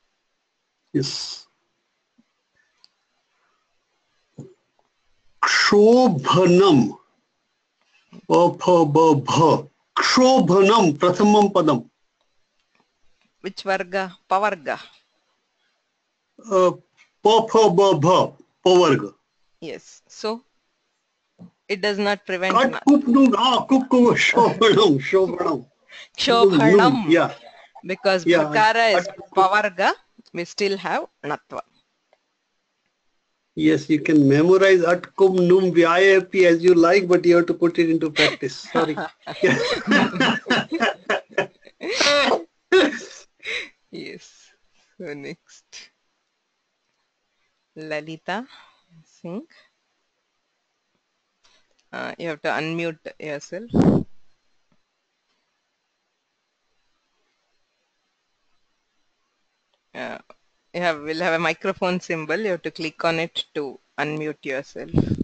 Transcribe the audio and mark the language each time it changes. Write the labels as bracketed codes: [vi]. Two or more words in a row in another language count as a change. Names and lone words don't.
[sa] क्षोभनं क्षोभनं प्रथमं पदं [en] which [sa] वर्ग पवर्ग [en] pavarga yes so it does not prevent shobhanam yeah because bhakara is pavarga we still have natva yes you can memorize [sa] अट् कुम् नुम् व्ययति [en] as you like but you have to put it into practice sorry yes so next Lalita Singh you have to unmute yourself will have a microphone symbol you have to click on it to unmute yourself